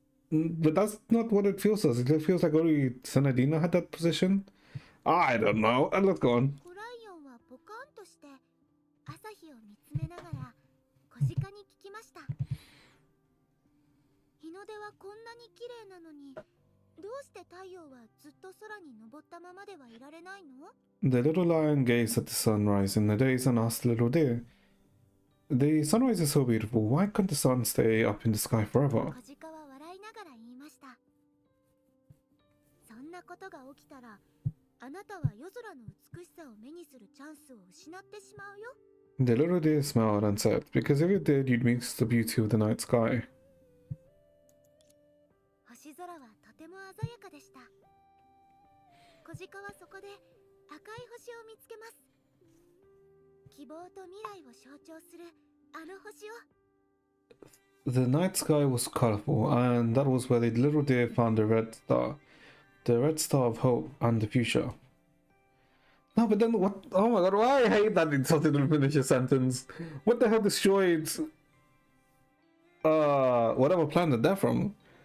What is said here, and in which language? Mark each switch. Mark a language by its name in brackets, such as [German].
[English] But that's not what it feels as. It feels like only Senadina had that position. I don't know. Let's go on. [Japanese] 子ライオンはポカンとして朝日を見つめながら小鹿に聞きました。日の出はこんなに綺麗なのに、どうして太陽はずっと空に昇ったままではいられないの？ [English] The little lion gazed at the sunrise in the days and asked the little deer, "The sunrise is so beautiful. Why can't the sun stay up in the sky forever?" [Japanese] 小鹿は笑いながら言いました。そんなことが起きたら、あなたは夜空の美しさを目にするチャンスを失ってしまうよ。 [English] The little deer smiled and said, "Because if you did, you'd miss the beauty of the night sky." [Japanese] 星空はとても鮮やかでした。小鹿はそこで赤い星を見つけます。希望と未来を象徴するあの星を。 [English] The night sky was colorful, and that was where the little deer found the red star of hope and the future. No, but then what? Oh my god, why I hate that it's something to finish a sentence. What the hell destroyed whatever planet they're from?